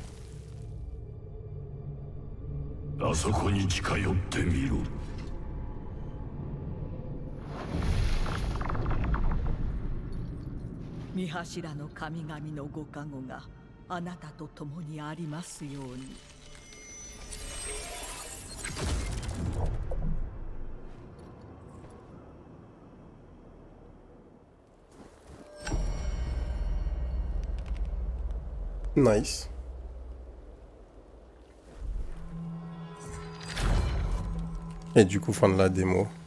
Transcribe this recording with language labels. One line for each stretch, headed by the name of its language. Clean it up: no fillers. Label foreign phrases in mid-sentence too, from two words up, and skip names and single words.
Japanese: あそこに近寄ってみろ。三柱の神々のご加護があなたと共にありますように。
English: Nice.
French: Et du coup, fin de la démo.